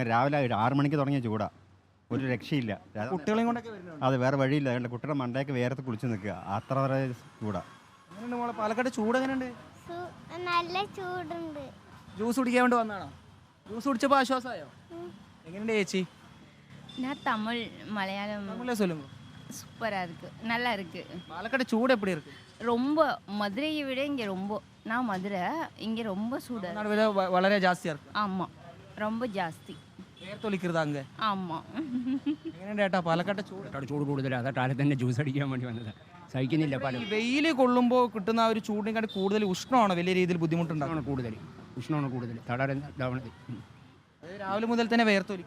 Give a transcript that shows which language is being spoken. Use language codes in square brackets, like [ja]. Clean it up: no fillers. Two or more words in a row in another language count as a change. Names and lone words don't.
[ml] രാവിലെ 6 മണിക്ക് തുടങ്ങിയ ചൂടാ, ഒരു രക്ഷയില്ല. കുട്ടികളെയും കൊണ്ടൊക്കെ വരുന്നത്? അത് വേറെ വഴിയില്ല. അതുകൊണ്ട് കുട്ടികളുടെ മണ്ടയൊക്കെ വേർത്ത് കുളിച്ച് നിൽക്കുക, അത്ര വരെ ചൂടാ. എങ്ങനെയുണ്ട് മോളെ പാലക്കാട് ചൂട്? എങ്ങനെയുണ്ട്? നല്ല ചൂടുണ്ട്. ജ്യൂസ് കുടിക്കാൻ വേണ്ടി വന്നാണോ? ജ്യൂസ് കുടിച്ചപ്പോൾ ആശ്വാസമായോ? എങ്ങനെയുണ്ട് ചേച്ചി? [ta] நான் தமிழ் மலையாளம் தமிழ்ல சொல்லுங்க. சூப்பராக இருக்குது, நல்லா இருக்குது. பாலக்காடு சூடு எப்படி இருக்கு? ரொம்ப மதுரையை விட இங்கே ரொம்ப, நான் மதுரை, இங்கே ரொம்ப சூடு. விட വളരെ ஜாஸ்தியா இருக்கு. ஆமாம், ரொம்ப ஜாஸ்தி. [ml] വേർത്തൊലിക്കരുത് അങ്ങ്. [ta] ആമാം. [ml] എങ്ങനെയുണ്ട് ഏട്ടാ പാലക്കാട്ടെ ചൂട്? ചൂട് കൂടുതലാണ്. അതാ കാലത്ത് തന്നെ ജ്യൂസ് അടിക്കാൻ വേണ്ടി വന്നത്. സഹിക്കുന്നില്ല. പല വെയിൽ കൊള്ളുമ്പോൾ കിട്ടുന്ന ആ ഒരു ചൂടിനെക്കാട്ടി കൂടുതൽ ഉഷ്ണമാണ് വലിയ രീതിയിൽ ബുദ്ധിമുട്ടുണ്ടാകുന്നത്. കൂടുതൽ ഉഷ്ണമാണ് കൂടുതൽ. തടാറുന്നത് രാവിലെ മുതൽ തന്നെ വേർത്തൊലിക്കും.